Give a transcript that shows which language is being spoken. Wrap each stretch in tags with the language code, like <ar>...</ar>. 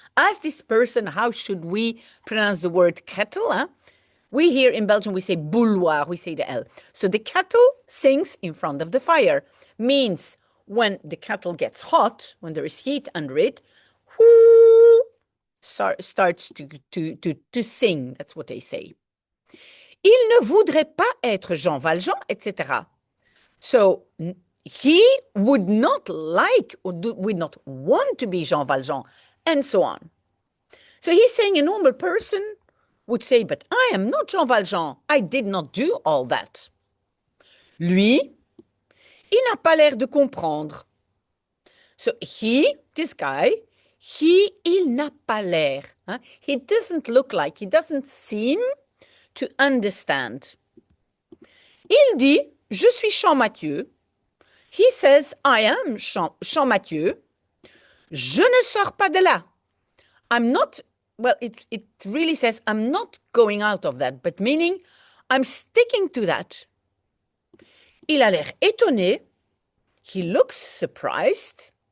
<en>Ask this person how should we pronounce the word kettle. We here in Belgium we say bouilloire, we say the L. So the kettle sings in front of the fire. Means when the kettle gets hot, when there is heat under it, whoo, starts to sing. That's what they say.</en> <fr>Il ne voudrait pas être Jean Valjean, etc.</fr> <en>So he would not like or would not want to be Jean Valjean, and so on. So he's saying a normal person would say, but I am not Jean Valjean. I did not do all that.</en> <fr>Lui, il n'a pas l'air de comprendre.</fr> <en>So this guy,</en> <fr>il n'a pas l'air.</fr> <en>He doesn't look like, he doesn't seem to understand.</en> <fr>Il dit, je suis Champmathieu.</fr> <en>He says, I am Champmathieu.</en> <fr>Je ne sors pas de là.</fr> <en>I'm not, well, it really says, I'm not going out of that, but meaning, I'm sticking to that.</en> <fr>Il a l'air étonné.</fr> <en>He looks surprised.</en>